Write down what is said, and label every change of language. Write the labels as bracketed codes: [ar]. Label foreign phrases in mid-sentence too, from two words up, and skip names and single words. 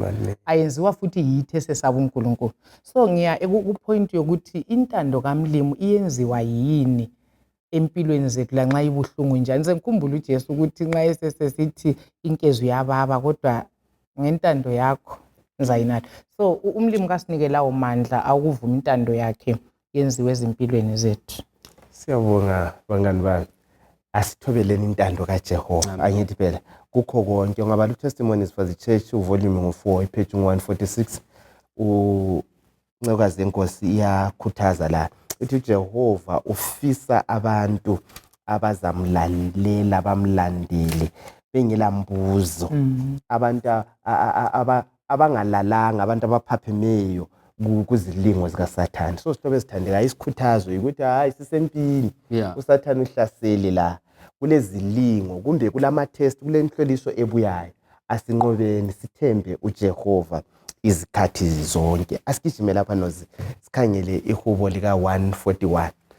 [nd] Ayenziwa futhi yithi esesaba uNkulunkulu. So ngiya ku-point yokuthi intando kaMlimu iyenziwa yini empilweni zethu lanxa ibuhlungu njani. Ngikhumbula uJesu ukuthi nxa esesithi inkezo yababa kodwa ngentando yakho ngizayinatha. So uMlimu kasinike lawo mandla awukuvuma intando yakhe yenziwe ezimpilweni zethu. Siyabonga bangani bami. Asithobeleni intando kaJehova. Angithi phela kukho konke ngabala [en] testimonies for the church volume 4 page 146 [nd] uNcekazi yenkosi iyakhuthaza la ithi uJehova ufisa abantu abazamlalela bamlandele bengela mbuzo abantu abangalalanga abantu abaphaphemiyo kuzilingo zikaSathane so sithobe sithandeka isikhuthazo ukuthi hayi sisempini uSathane uhlasele la kulezilingo kumbe kulama test kulenhloliso ebuyayo asinqobeni sithembe uJehova izikhathi zonke asigijime lapha nozi sikhangele ihubo lika 141